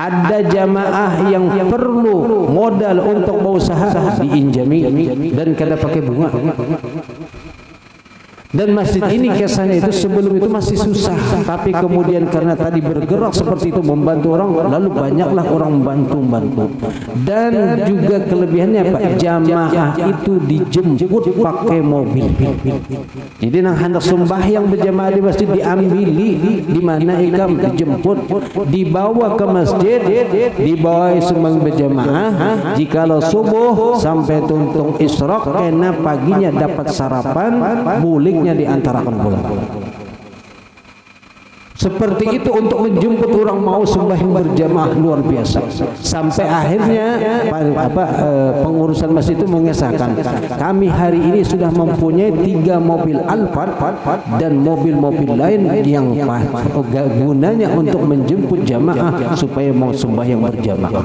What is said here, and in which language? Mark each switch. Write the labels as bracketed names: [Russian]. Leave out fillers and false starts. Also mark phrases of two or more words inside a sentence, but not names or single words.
[Indonesian] ada jamaah yang perlu modal untuk berusaha diinjami dan kada pakai bunga. Dan masjid ini kesannya itu sebelum itu masih susah, tapi kemudian karena tadi bergerak seperti itu membantu orang, lalu banyaklah orang membantu. Dan juga kelebihannya Pak, jamaah itu dijemput pakai mobil. [Banjar] Jadi nang hendak sembahyang berjamaah di masjid diambili di mana ikam dijemput, dibawa ke masjid, dibawa sembang berjamaah. Jikalau subuh sampai tuntung isyraq, karena paginya dapat sarapan, bulik diantarakan pula. [Indonesian] Seperti itu untuk menjemput orang mau sembahyang berjamaah luar biasa. Sampai akhirnya pengurusan masjid itu mengesahkan, kami hari ini sudah mempunyai 3 mobil Alphard dan mobil-mobil lain yang gunanya untuk menjemput jamaah supaya mau sembahyang berjamaah.